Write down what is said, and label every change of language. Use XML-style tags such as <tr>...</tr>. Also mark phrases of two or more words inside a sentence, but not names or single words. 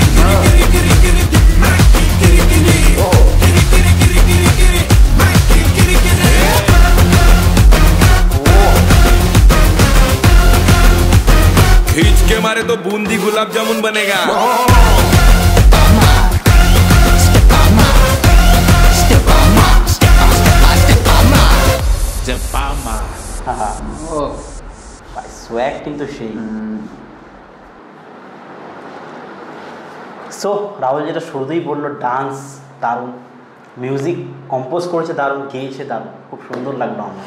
<hi>खींच के मारे तो बूंदी गुलाब जामुन बनेगा।</hi> <bn>সোয়াগ কিন্তু সেই। সো রাহুল যেটা শুরুতেই বললো, ডান্স দারুণ,</bn> <en>music compose</en> <bn>করেছে দারুণ, গেয়েছে দারুণ, খুব সুন্দর লাগলো আমার।</bn>